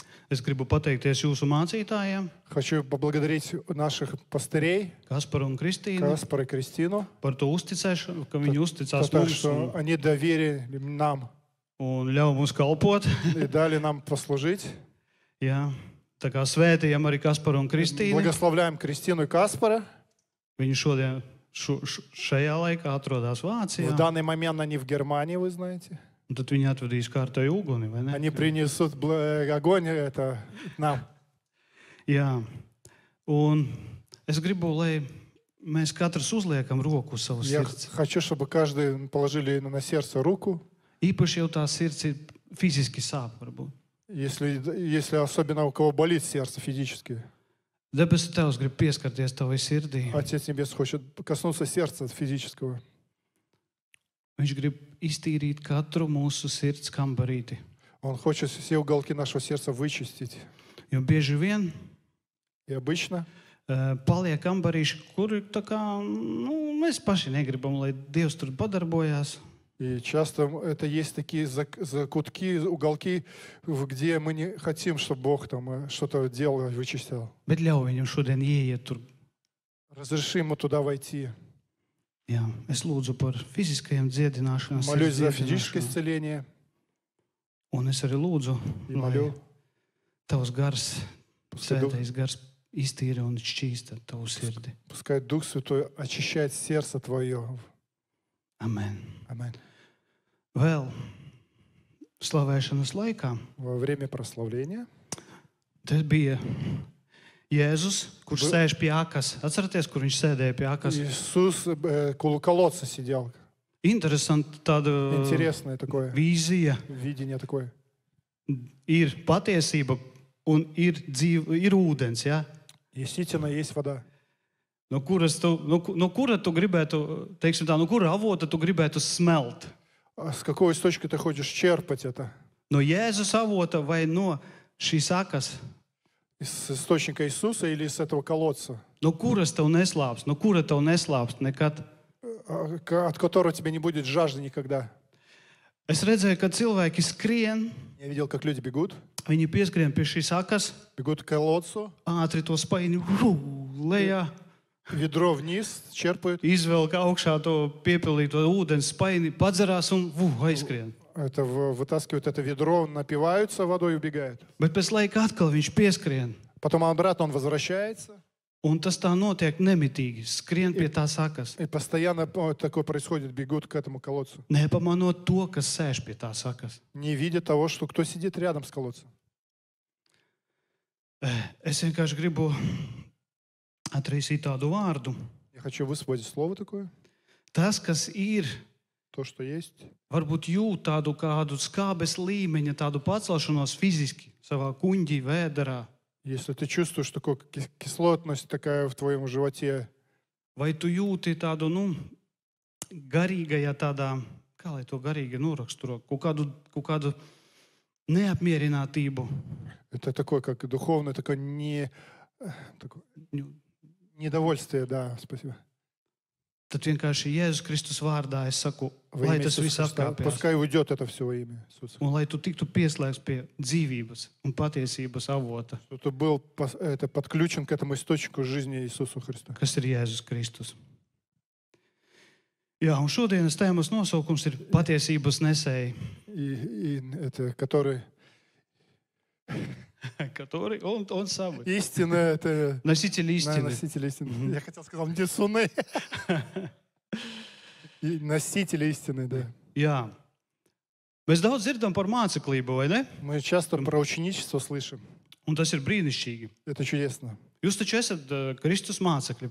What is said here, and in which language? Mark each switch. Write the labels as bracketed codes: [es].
[lv] es gribu pateikties jūsu mācītājiem, [ru] хочу поблагодарить наших пастырей, [lv] Kasparu un Kristīnu, [ru] Каспара и Кристину, [lv] par to uzticēšanu, ka viņi uzticās [ru] за то, [lv] mums [ru] что они доверили нам [lv] un ļauj mums kalpot. [ru] и дали нам послужить. [lv] Jā, tā kā svētījam arī Kasparu un Kristīnu. [ru] Благословляем Кристину и Каспара. [lv] Viņi šodien šajā laikā atrodas Vācijā. [ru] В данный момент они в Германии, вы знаете. [lv] Un tad viņi atvedīs kārtēju uguni, vai ne? [ru] Они принесут огонь это нам. [lv] Jā, un es gribu, lai mēs katrs uzliekam roku uz savu [ru] Я [lv] sirds. [ru] хочу, чтобы каждый положили на сердце руку. [lv] Īpaši jau tā sirds ir fiziski sāp, varbūt. [ru] Если особенно у кого болит сердце физически. [lv] Debesu Tēvs grib pieskarties tavai sirdī. [ru] Отец Небес хочет коснуться сердца физического. [lv] Viņš grib iztīrīt katru mūsu sirds kambarīti. [ru] Он хочет все уголки нашего сердца вычистить. [lv] Jo bieži vien [ru] И обычно [lv] paliek kambarīši, kuri tā kā, mēs paši negribam, lai Dievs tur padarbojās. [ru] и часто это есть такие закутки, уголки, где мы не хотим, чтобы Бог там что-то делал, вычищал. [lv] Bet ļauj viņam šodien ieiet tur. [ru] Разреши ему туда войти. [lv] Jā, es lūdzu par fiziskajām dziedināšanām. [ru] Молюсь за физическое исцеление. [lv] Un es arī lūdzu, [ru] И [lv] lai [ru] молю, [lv] tavs gars, [ru] Pускай Дух- [lv] svētais gars iztīra un šķīsta tavu sirdi. [ru] пускай Дух Святой очищает сердце твое. [lv] Amen. [ru] Аминь. [lv] Vēl slavēšanas laikā Во время прославления tas bija Jēzus, kurš sēž pie akas. Atceraties, kur viņš sēdēja pie akas? [ru] Иисус около колодца сидел. [lv] Interesanti tāda [ru] Интересное такое [lv] vīzija. [ru] видение такое. [lv] Ir patiesība un ir ūdens, ja? [ru] Действительно, есть вода. [lv] No kura tu gribētu, teiksim tā, no kura avota tu gribētu smelt? [ru] А с какого источника ты хочешь черпать это? [lv] No Jēzus avota vai no šīs akas? [ru] Из источника Иисуса или из этого колодца, [lv] No kuras tev neslāps? No kura tev neslāps nekad? [ru] от которого тебе не будет жажды никогда? [lv] Es redzēju, ka cilvēki skrien, [ru] Я видел, как люди бегут, [lv] viņi pieskrien pie šīs akas, [ru] бегут к колодцу, [lv] ātri to spaini lejā, [ru] ведро вниз, черпают. [lv] izvelk augšā to piepildīto ūdens spaini, padzerās un aizskrien. [ru] Это вытаскивают это ведро, напиваются водой и убегают. [lv] Bet pēc laika atkal viņš pieskrien. [ru] Потом обратно он возвращается. [lv] Un tas tā notiek nemitīgi, skrien pie tās akas. [ru] И постоянно такое происходит, бегут к этому колодцу. [lv] Nepamanot to, kas sēž pie tās akas. [ru] Не видя того, что кто сидит рядом с колодцем. [lv] Es vienkārši gribu atraisīt tādu vārdu. [ru] Я хочу высвободить слово такое. [lv] Tas, kas ir, [ru] То, что есть. [lv] varbūt jūt tādu kādu skābes līmeņa, tādu pacelšanos fiziski savā kuņģī, vēderā. [ru] Если ты чувствуешь, что такая кислотность такая в твоем животе, [lv] Vai tu jūti tādu, garīgajā tādā, kā lai to garīgi noraksturo, kaut kādu neapmierinātību. [ru] Это такое, как духовное, такое [lv] Nu, [ru] недовольствие, да, спасибо. [lv] Tad vienkārši Jēzus Kristus vārdā es saku, [ru] Во [lv] lai [ru] имя [lv] tas [ru] Иисуса [lv] viss [ru] Христа. [lv] atkāpjas. [ru] Пускай уйдет это все во имя Иисуса. [lv] Un lai tu tiktu pieslēgts pie dzīvības un patiesības avota, [ru] Что ты был подключен к этому источнику жизни Иисусу Христу. [lv] kas ir Jēzus Kristus. Jā, un šodienas tēmas nosaukums ir patiesības nesēji. [ru] И это, который... Который он самый. Истина, это... Носитель истины. Носитель истины. Я хотел сказать, несуны. И носители истины, да. [lv] Jā. Mēs daudz dzirdam par māceklību, vai ne? [ru] Мы часто про ученичество слышим. [lv] Un tas ir brīnišķīgi. [ru] Это чудесно. [lv] Jūs taču esat Kristus mācekļi.